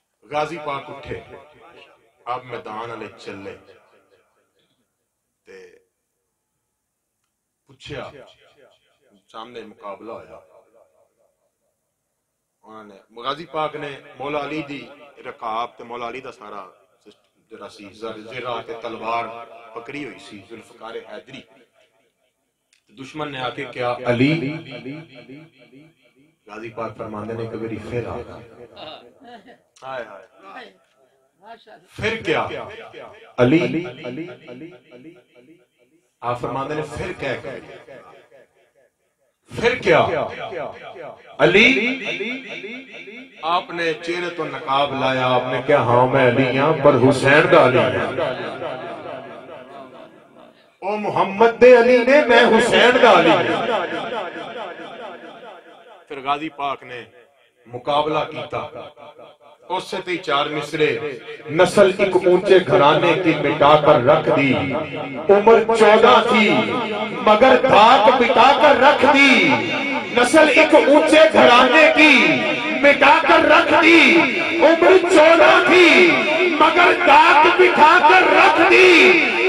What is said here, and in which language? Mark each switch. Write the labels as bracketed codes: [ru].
[pa] غازی پاک اٹھے, آپ میدان والے چلے تے پوچھیا, سامنے مقابلہ ہویا. انہوں نے غازی پاک نے مولا علی دی رکاب تے مولا علی دا سارا جڑا سی زرہ تے تلوار پکڑی ہوئی سی ذوالفقار حیدری. دشمن نے آ کے کیا علی, غازی پاک فرماندے نے کہ میری پھر آ ہائے ہائے پھر کیا علی, آپ فرماندے نے پھر کیا کہ پھر کیا علی, آپ نے چہرے تو نقاب لایا, آپ نے کہا ہاں میں علی ہاں پر حسین دا علی ہاں. او محمد دے علی نے, میں حسین دا علی ہاں. پھر غازی پاک نے مقابلہ کیتا, اس سے تی 4 مصرے. [ur] نسل ایک اونچے گھرانے کی مٹا کر رکھ دی, عمر 14 تھی مگر دھاک بٹا کر رکھ دی. نسل ایک اونچے گھرانے کی مٹا کر رکھ دی, عمر 14 تھی مگر دھاک بٹھا کر رکھ دی.